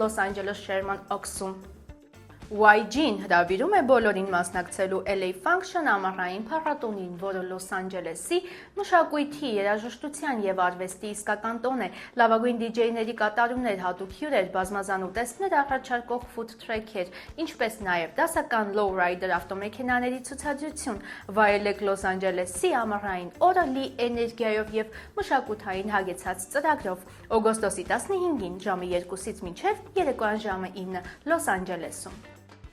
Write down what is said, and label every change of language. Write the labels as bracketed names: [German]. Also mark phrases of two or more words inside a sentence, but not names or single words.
[Armenian] Los Angeles Sherman Oaks-ում։ YG-ն հրավիրում է բոլորին մասնակցելու LA Function ամառային փառատոնին, որը Լոս Անջելեսի մշակույթի, երաժշտության եւ արվեստի իսկական տոն է։ Լավագույն DJ-ների կատարումներ, հատուկ հյուրեր, բազմազան ուտեստներ առաջարկող [English] food truck- [Armenian] եր, ինչպես նաեւ դասական lowrider ավտոմեքենաների ցուցադրություն։ Վայելեք Լոս Անջելեսի ամառային օրը լի էներգիայով եւ մշակութային հագեցած ծրագրով։ Օգոստոսի 15-ին ժամը 2-ից մինչև երեկոյան ժամը 9 Լոս Անջելեսում։